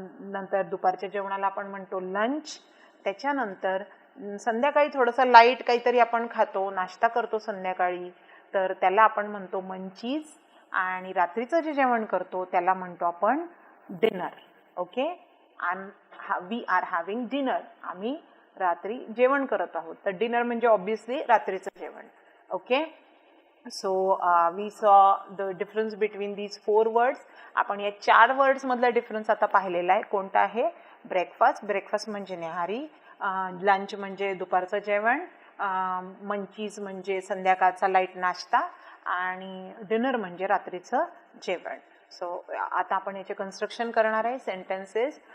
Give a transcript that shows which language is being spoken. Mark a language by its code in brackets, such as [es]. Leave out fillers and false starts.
[mr] नंतर दुपारच्या जेवणाला आपण म्हणतो लंच। त्याच्यानंतर संध्याकाळी थोडंसं लाईट काहीतरी आपण खातो, नाश्ता करतो संध्याकाळी, तर त्याला आपण म्हणतो मंचीज। आणि रात्रीचं जे जेवण करतो त्याला म्हणतो आपण dinner. [en] okay, we are having dinner, [mr] आम्ही रात्री जेवण करत आहोत, तर डिनर म्हणजे ऑब्विसली रात्रीचं जेवण। [en] Okay, so we saw the difference between these 4 words. [mr] आपण या 4 वर्ड्स मधला डिफरन्स आता पाहिलेला आहे। कोणता आहे, ब्रेकफास्ट, ब्रेकफास्ट म्हणजे न्याहारी, लंच म्हणजे दुपारचं जेवण, मंचीज म्हणजे संध्याकाळचा लाईट नाश्ता, आणि डिनर म्हणजे रात्रीचं जेवण। सो आता आपण याचे कन्स्ट्रक्शन करणार आहे, सेंटेन्सेस।